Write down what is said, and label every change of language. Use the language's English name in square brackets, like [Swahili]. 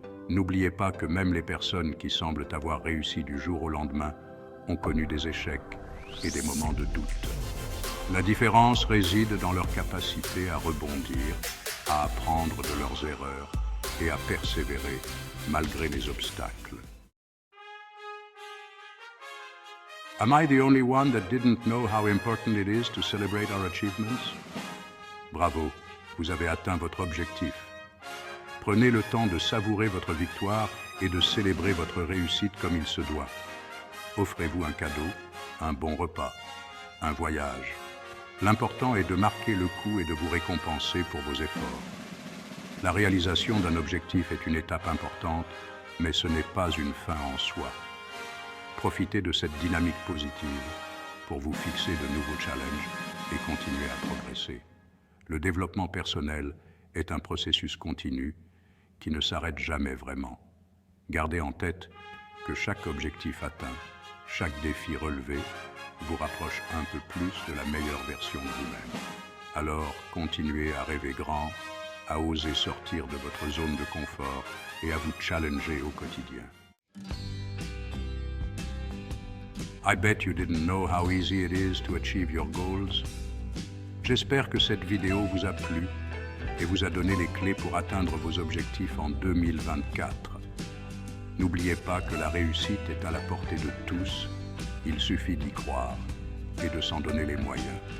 [French] N'oubliez pas que même les personnes qui semblent avoir réussi du jour au lendemain ont connu des échecs et des moments de doute. La différence réside dans leur capacité à rebondir, à apprendre de leurs erreurs et à persévérer malgré les obstacles. [English] Am I the only one that didn't know how important it is to celebrate our achievements? [French] Bravo, vous avez atteint votre objectif. Prenez le temps de savourer votre victoire et de célébrer votre réussite comme il se doit. Offrez-vous un cadeau, un bon repas, un voyage. L'important est de marquer le coup et de vous récompenser pour vos efforts. La réalisation d'un objectif est une étape importante, mais ce n'est pas une fin en soi. Profitez de cette dynamique positive pour vous fixer de nouveaux challenges et continuer à progresser. Le développement personnel est un processus continu qui ne s'arrête jamais vraiment. Gardez en tête que chaque objectif atteint, chaque défi relevé, vous rapproche un peu plus de la meilleure version de vous-même. Alors, continuez à rêver grand, à oser sortir de votre zone de confort et à vous challenger au quotidien. [English] I bet you didn't know how easy it is to achieve your goals. [French] J'espère que cette vidéo vous a plu et vous a donné les clés pour atteindre vos objectifs en 2024. N'oubliez pas que la réussite est à la portée de tous, il suffit d'y croire et de s'en donner les moyens.